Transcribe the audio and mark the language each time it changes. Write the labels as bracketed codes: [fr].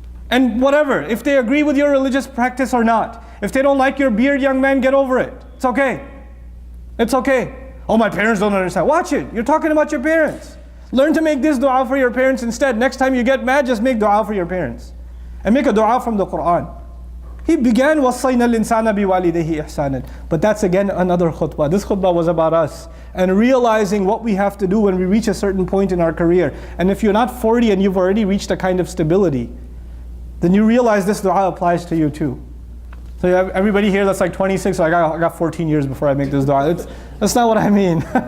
[en] And whatever, if they agree with your religious practice or not, if they don't like your beard, young man, get over it. It's okay. It's okay. Oh, my parents don't understand. Watch it. You're talking about your parents. Learn to make this dua for your parents instead. Next time you get mad, just make dua for your parents. And make a dua from the Quran. He began, [ar] وَصَّيْنَا الْإِنسَانَ بِوَالِدَيْهِ إِحْسَانًا. [en] But that's again another khutbah. This khutbah was about us. And realizing what we have to do when we reach a certain point in our career. And if you're not 40 and you've already reached a kind of stability, then you realize this dua applies to you too. So you have everybody here that's like 26, so I got 14 years before I make this dua. That's not what I mean.